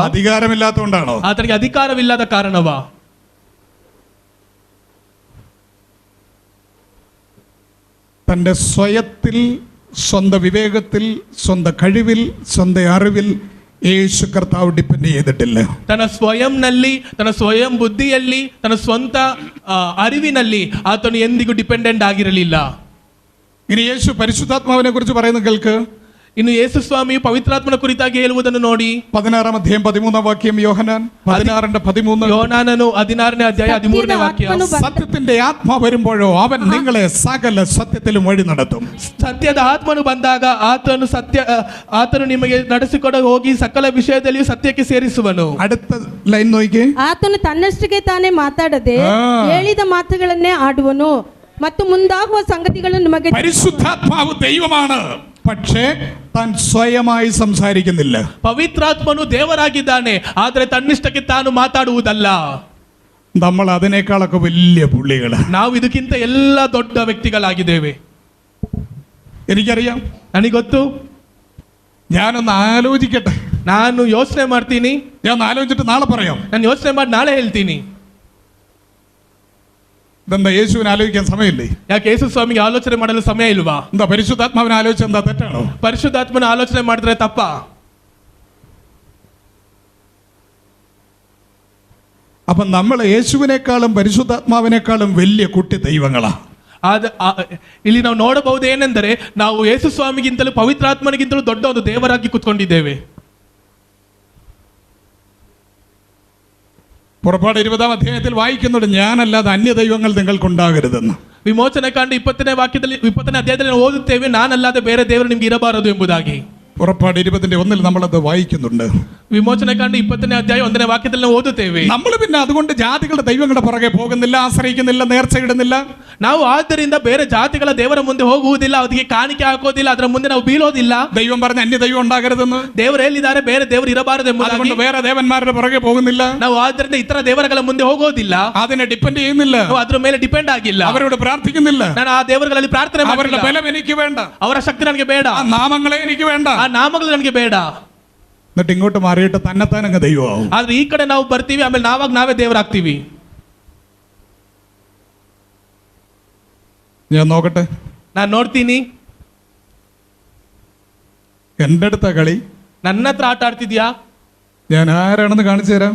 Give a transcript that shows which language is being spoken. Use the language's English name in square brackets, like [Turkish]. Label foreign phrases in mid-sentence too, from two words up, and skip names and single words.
[Malayalam] അധികാരമില്ലാത്തതുകൊണ്ടാണോ? [Kannada] ಆತನಿಗೆ ಅಧಿಕಾರವಿಲ್ಲದ ಕಾರಣವಾ? [Malayalam] തൻ്റെ സ്വയത്തിൽ, സ്വന്തം വിവേകത്തിൽ, സ്വന്തം കഴിവിൽ, സ്വന്തം അറിവിൽ യേശു കർത്താവ് ഡിപ്പെൻഡ് ചെയ്തിട്ടില്ല. [Kannada] ತನ್ನ ಸ್ವಯಂನಲ್ಲಿ, ತನ್ನ ಸ್ವಯಂ ಬುದ್ಧಿಯಲ್ಲಿ, ತನ್ನ ಸ್ವಂತ ಅರಿವಿನಲ್ಲಿ ಆತನು ಎಂದಿಗೂ ಡಿಪೆಂಡೆಂಟ್ ಆಗಿರಲಿಲ್ಲ. [Malayalam] ഇനി യേശു പരിശുദ്ധാത്മാവിനെ കുറിച്ച് പറയുന്ന കേൾക്ക്. [Kannada] ಇನ್ನು ಯೇಸು ಸ್ವಾಮಿ ಪವಿತ್ರಾತ್ಮನ ಕುರಿತಾಗಿ ಹೇಳುವುದನ್ನು ನೋಡಿ. [Malayalam] 16 അധ്യായം 13 വാക്യം. യോഹന്നാൻ 16:13. [Kannada] ಯೋಹಾನನು 16ನೇ ಅಧ್ಯಾಯ 13ನೇ ವಾಕ್ಯ. [Malayalam] സത്യത്തിന്റെ ആത്മാവ് വരുമ്പോഴോ അവൻ നിങ്ങളെ സകല സത്യത്തിലും വഴി നടത്തും. [Kannada] ಸತ್ಯದ ಆತ್ಮನು ಬಂದಾಗ ಆತನು ನಿಮಗೆ ನಡೆಸಿಕೊಂಡು ಹೋಗಿ ಸಕಲ ವಿಷಯದಲ್ಲಿಯೂ ಸತ್ಯಕ್ಕೆ ಸೇರಿಸುವನು. [Malayalam] അടുത്ത ലൈൻ നോക്കിക്കേ. [Kannada] ಆತನು ತನ್ನಷ್ಟಕ್ಕೆ ತಾನೇ ಮಾತಾಡದೆ ಹೇಳಿದ ಮಾತುಗಳನ್ನೇ ಆಡುವನು ಮತ್ತು ಮುಂದಾಗುವ ಸಂಗತಿಗಳನ್ನು ನಿಮಗೆ. [Malayalam] പരിശുദ്ധാത്മാവ് ദൈവമാണ്, പക്ഷേ താൻ സ്വയമായി സംസാരിക്കുന്നില്ല. [Kannada] ಪವಿತ್ರಾತ್ಮನು ದೇವರಾಗಿದ್ದಾನೆ, ಆದರೆ ತನ್ನಿಷ್ಟಕ್ಕೆ ತಾನು ಮಾತಾಡುವುದಲ್ಲ. [Malayalam] നമ്മൾ അതിനേക്കാളൊക്കെ വലിയ പുള്ളികളാണ്. [Kannada] ನಾವು ಇದಕ್ಕಿಂತ ಎಲ್ಲ ದೊಡ್ಡ ವ್ಯಕ್ತಿಗಳಾಗಿದ್ದೇವೆ. [Malayalam] എനിക്കറിയാം. [Kannada] ನನಗೆ ಗೊತ್ತು. [Malayalam] ഞാനൊന്ന് ആലോചിക്കട്ടെ. [Kannada] ನಾನು ಯೋಚನೆ ಮಾಡ್ತೀನಿ. [Malayalam] ഞാൻ ആലോചിച്ചിട്ട് നാളെ പറയാം. [Kannada] ನಾನು ಯೋಚನೆ ಮಾಡಿ ನಾಳೆ ಹೇಳ್ತೀನಿ. [Malayalam] ഇതെന്താ യേശുവിനെ ആലോചിക്കാൻ സമയമില്ലേ? [Kannada] ಯಾಕೆ ಯೇಸು ಸ್ವಾಮಿಗೆ ಆಲೋಚನೆ ಮಾಡಲು ಸಮಯ ಇಲ್ವಾ? [Malayalam] എന്താ പരിശുദ്ധാത്മാവിനെ ആലോചിച്ച എന്താ തെറ്റാണോ? [Kannada] ಪರಿಶುದ್ಧಾತ್ಮನ ಆಲೋಚನೆ ಮಾಡಿದ್ರೆ ತಪ್ಪ? [Malayalam] അപ്പൊ നമ്മൾ യേശുവിനേക്കാളും പരിശുദ്ധാത്മാവിനേക്കാളും വലിയ കുട്ടി ദൈവങ്ങളാ. [Kannada] ಇಲ್ಲಿ ನಾವು ನೋಡಬಹುದು ಏನೆಂದರೆ, ನಾವು ಯೇಸು ಸ್ವಾಮಿಗಿಂತಲೂ ಪವಿತ್ರಾತ್ಮನಿಗಿಂತಲೂ ದೊಡ್ಡ ಒಂದು ದೇವರಾಗಿ ಕೂತ್ಕೊಂಡಿದ್ದೇವೆ. [Malayalam] പുറപ്പാട് 20 അധ്യായത്തിൽ വായിക്കുന്നുണ്ട്, ഞാനല്ലാതെ അന്യ ദൈവങ്ങൾ നിങ്ങൾക്കുണ്ടാകരുതെന്ന്. [Kannada] ವಿಮೋಚನೆ ಕಾಂಡ 20ನೇ ವಾಕ್ಯದಲ್ಲಿ 20ನೇ ಅಧ್ಯಾಯದಲ್ಲಿ ನಾವು ಓದುತ್ತೇವೆ, ನಾನಲ್ಲದೆ ಬೇರೆ ದೇವರು ನಿಮ್ಗೆ ಇರಬಾರದು ಎಂಬುದಾಗಿ. [Malayalam] പുറപ്പാട് 20:1 നമ്മളത് വായിക്കുന്നുണ്ട്. [Kannada] ವಿಮೋಚನೆ ಕಾಂಡ 20ನೇ ಅಧ್ಯಾಯ 1ನೇ ವಾಕ್ಯದಲ್ಲಿ ನಾವು ಓದುತ್ತೇವೆ. [Malayalam] നമ്മൾ പിന്നെ അതുകൊണ്ട് ജാതികളുടെ ദൈവങ്ങളുടെ പുറകെ പോകുന്നില്ല, ആശ്രയിക്കുന്നില്ല, നേർച്ചയിടുന്നില്ല. [Kannada] ನಾವು ಆದ್ದರಿಂದ ಬೇರೆ ಜಾತಿಗಳ ದೇವರ ಮುಂದೆ ಹೋಗುವುದಿಲ್ಲ, ಅದಕ್ಕೆ ಕಾಣಿಕೆ ಹಾಕೋದಿಲ್ಲ, ಅದರ ಮುಂದೆ ನಾವು ಬೀಳೋದಿಲ್ಲ. [Malayalam] ദൈവം പറഞ്ഞ അന്യ ദൈവം ഉണ്ടാകരുതെന്ന് [Kannada] ದೇವರು ಹೇಳಿದ್ದಾರೆ, ಬೇರೆ ದೇವರು ಇರಬಾರದು ಎಂಬುದಾಗಿ. [Malayalam] അതുകൊണ്ട് വേറെ ദേവന്മാരുടെ പുറകെ പോകുന്നില്ല. [Kannada] ನಾವು ಆದ್ದರಿಂದ ಇತರ ದೇವರುಗಳ ಮುಂದೆ ಹೋಗೋದಿಲ್ಲ, [Malayalam] അതിനെ ഡിപ്പെൻഡ് ചെയ്യുന്നില്ല, [Kannada] ನಾವು ಅದ್ರ ಮೇಲೆ ಡಿಪೆಂಡ್ ಆಗಿಲ್ಲ, [Malayalam] അവരോട് പ്രാർത്ഥിക്കുന്നില്ല. [Kannada] ನಾನು ಆ ದೇವರುಗಳಲ್ಲಿ ಪ್ರಾರ್ಥನೆ [Malayalam] അവരുടെ [Kannada] ಮಾಡಿಲ್ಲ. [Malayalam] ബലം എനിക്ക് വേണ്ട, [Kannada] ಅವರ ಶಕ್ತಿ ನನಗೆ ಬೇಡ, [Malayalam] ആ നാമങ്ങളെ എനിക്ക് വേണ്ട. [Kannada] ಆ ನಾಮಗಳು ನನಗೆ ಬೇಡ. [Malayalam] എന്നിട്ട് ഇങ്ങോട്ട് മാറിയിട്ട് തന്നെത്താനങ്ങ് ദൈവമാവും. [Kannada] ಆದ್ರೆ ಈ ಕಡೆ ನಾವು ಬರ್ತೀವಿ, ಆಮೇಲೆ ನಾವೇ ದೇವರಾಗ್ತೀವಿ. [Malayalam] ഞാൻ നോക്കട്ടെ, [Kannada] ನಾನು ನೋಡ್ತೀನಿ. [Malayalam] എൻ്റെ അടുത്ത കളി. [Kannada] ನನ್ನ ಹತ್ರ ಆಟ ಆಡ್ತಿದ್ಯಾ? [Malayalam] ഞാൻ ആരാണെന്ന് കാണിച്ചു തരാം.